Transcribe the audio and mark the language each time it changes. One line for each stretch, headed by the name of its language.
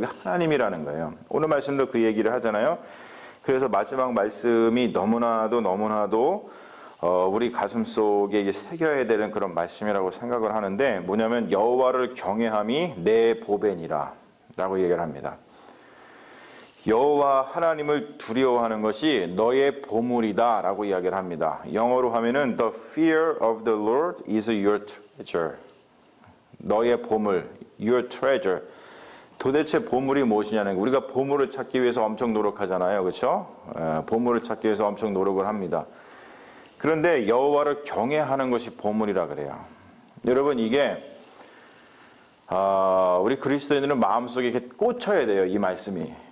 Korean: 그게 하나님이라는 거예요. 오늘 말씀도 그 얘기를 하잖아요. 그래서 마지막 말씀이 너무나도 우리 가슴 속에 새겨야 되는 그런 말씀이라고 생각을 하는데 뭐냐면 여호와를 경외함이 내 보배니라 라고 얘기를 합니다. 여호와 하나님을 두려워하는 것이 너의 보물이다 라고 이야기를 합니다. 영어로 하면은
English: The fear of the Lord is your treasure.
Korean: 너의 보물,
English: your treasure.
Korean: 도대체 보물이 무엇이냐는 거. 우리가 보물을 찾기 위해서 엄청 노력하잖아요. 그렇죠? 보물을 찾기 위해서 엄청 노력을 합니다. 그런데 여호와를 경외하는 것이 보물이라 그래요. 여러분 이게 우리 그리스도인들은 마음속에 이렇게 꽂혀야 돼요. 이 말씀이.